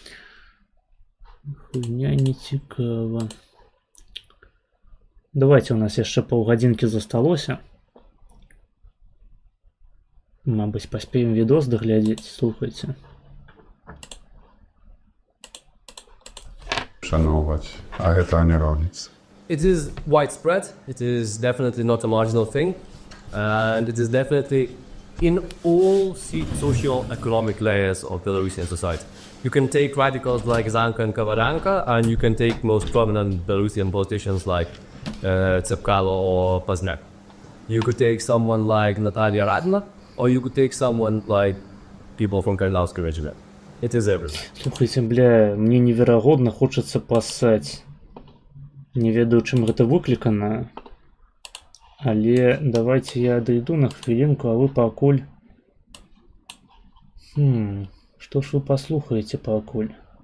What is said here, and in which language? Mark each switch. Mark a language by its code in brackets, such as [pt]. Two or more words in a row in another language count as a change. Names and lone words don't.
[be] Давайте, у нас яшчэ паўгадзінкі засталося. Мабыць, паспеем відос даглядзець, слухайце. Шановаць, а гэта не робіцца. [en] It is widespread, it is definitely not a marginal thing, and it is definitely in all socio-economic layers of Belarusian society. You can take radicals like Zanka and Kavaranka, and you can take most prominent Belarusian politicians like Tsepkalo or Paznak. You could take someone like Natalia Radna, or you could take someone like people from Karnataka regiment. It is everywhere. [be] Слухайте, бля, мне неверагодна хочацца пасаць. Не ведаю, чым гэта выклікана. Але давайте я дойду на хвилинку, а вы пакуль... [ru] Что ж вы [be] послухаете пакуль?